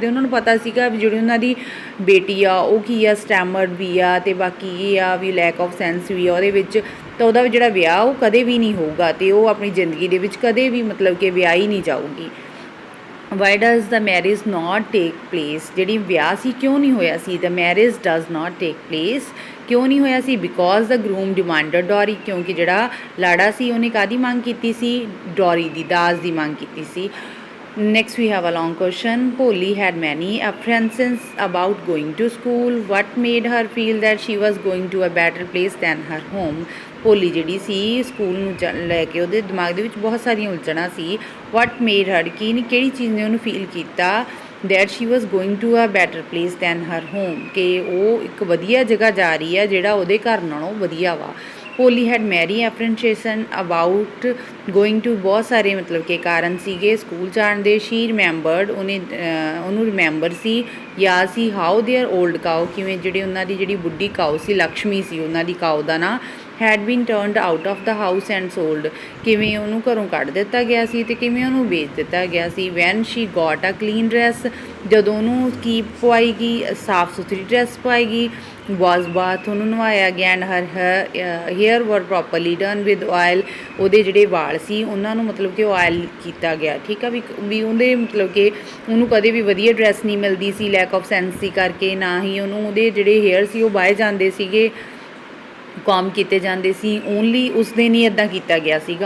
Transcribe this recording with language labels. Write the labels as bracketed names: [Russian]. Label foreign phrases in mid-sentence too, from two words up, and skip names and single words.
[Punjabi] ਉਹਨਾਂ ਨੂੰ ਪਤਾ ਸੀਗਾ ਵੀ ਜਿਹੜੀ ਉਹਨਾਂ ਦੀ ਬੇਟੀ ਆ ਉਹ ਕੀ ਆ, ਸਟੈਮਰਡ ਵੀ ਆ ਅਤੇ ਬਾਕੀ ਇਹ ਆ ਵੀ [English] lack of sense [Punjabi] ਵੀ ਆ ਉਹਦੇ ਵਿੱਚ, ਤਾਂ ਉਹਦਾ ਵੀ ਜਿਹੜਾ ਵਿਆਹ ਉਹ ਕਦੇ ਵੀ ਨਹੀਂ ਹੋਊਗਾ ਅਤੇ ਉਹ ਆਪਣੀ ਜ਼ਿੰਦਗੀ ਦੇ ਵਿੱਚ ਕਦੇ ਵੀ ਮਤਲਬ ਕਿ ਵਿਆਹ ਹੀ ਨਹੀਂ ਜਾਊਗੀ। [English] why does the marriage not take place, [Punjabi] ਜਿਹੜੀ ਵਿਆਹ ਸੀ ਕਿਉਂ ਨਹੀਂ ਹੋਇਆ ਸੀ, [English] the marriage does not take place, [Punjabi] ਕਿਉਂ ਨਹੀਂ ਹੋਇਆ ਸੀ, [English] because the groom demanded dowry, [Punjabi] ਕਿਉਂਕਿ ਜਿਹੜਾ ਲਾੜਾ ਸੀ ਉਹਨੇ ਕਾਹਦੀ ਮੰਗ ਕੀਤੀ ਸੀ, ਡੋਰੀ ਦੀ, ਦਾਜ ਦੀ ਮੰਗ ਕੀਤੀ ਸੀ। [English] Next we have a long question. Polly had many apprehensions about going to school. What made her feel that she was going to a better place than her home? [Punjabi] ਭੋਲੀ ਜਿਹੜੀ ਸੀ ਸਕੂਲ ਨੂੰ ਲੈ ਕੇ ਉਹਦੇ ਦਿਮਾਗ ਦੇ ਵਿੱਚ ਬਹੁਤ ਸਾਰੀਆਂ ਉਲਝਣਾਂ ਸੀ। [English] What made her, [Punjabi] ਕਿਹੜੀ ਚੀਜ਼ ਨੇ ਉਹਨੂੰ ਫੀਲ ਕੀਤਾ [English] that she was going to a better place than her home, [Punjabi] ਕਿ ਉਹ ਇੱਕ ਵਧੀਆ ਜਗ੍ਹਾ ਜਾ ਰਹੀ ਹੈ ਜਿਹੜਾ ਉਹਦੇ ਘਰ ਨਾਲੋਂ ਵਧੀਆ ਵਾ। [English] Polly had many apprehension about going to, [Punjabi] ਬਹੁਤ ਸਾਰੇ ਮਤਲਬ ਕਿ ਕਾਰਨ ਸੀਗੇ ਸਕੂਲ ਜਾਣ ਦੇ। [English] she remembered, [Punjabi] ਉਹਨੂੰ ਰਿਮੈਂਬਰ ਸੀ, ਯਾਦ ਸੀ [English] how their old cow, [Punjabi] ਕਿਵੇਂ ਜਿਹੜੇ ਉਹਨਾਂ ਦੀ ਜਿਹੜੀ ਬੁੱਢੀ ਕਾਊ ਸੀ, ਲਕਸ਼ਮੀ ਸੀ ਉਹਨਾਂ ਦੀ ਕਾਊ ਦਾ ਨਾਂ, [English] had been turned out of the house and sold, [Punjabi] ਕਿਵੇਂ ਉਹਨੂੰ ਘਰੋਂ ਕੱਢ ਦਿੱਤਾ ਗਿਆ ਸੀ ਅਤੇ ਕਿਵੇਂ ਉਹਨੂੰ ਵੇਚ ਦਿੱਤਾ ਗਿਆ ਸੀ। [English] when she got a clean dress, [Punjabi] ਜਦੋਂ ਉਹਨੂੰ ਕੀ ਪਵਾਏਗੀ, ਸਾਫ ਸੁਥਰੀ ਡਰੈਸ ਪਾਏਗੀ। [English] was bath, [Punjabi] ਉਹਨੂੰ ਨਵਾਇਆ ਗਿਆ। [English] and her hair were properly done with oil, [Punjabi] ਉਹਦੇ ਜਿਹੜੇ ਵਾਲ ਸੀ ਉਹਨਾਂ ਨੂੰ ਮਤਲਬ ਕਿ ਆਇਲ ਕੀਤਾ ਗਿਆ। ਠੀਕ ਆ ਵੀ ਉਹਦੇ ਮਤਲਬ ਕਿ ਉਹਨੂੰ ਕਦੇ ਵੀ ਵਧੀਆ ਡਰੈਸ ਨਹੀਂ ਮਿਲਦੀ ਸੀ [English] lack of sense [Punjabi] ਦੀ ਕਰਕੇ, ਨਾ ਹੀ ਉਹਨੂੰ ਉਹਦੇ ਜਿਹੜੇ ਹੇਅਰ ਸੀ ਉਹ ਵਾਹੇ ਜਾਂਦੇ ਸੀਗੇ, ਕੌਮ ਕੀਤੇ ਜਾਂਦੇ ਸੀ। ਓਨਲੀ ਉਸ ਦਿਨ ਹੀ ਇੱਦਾਂ ਕੀਤਾ ਗਿਆ ਸੀਗਾ।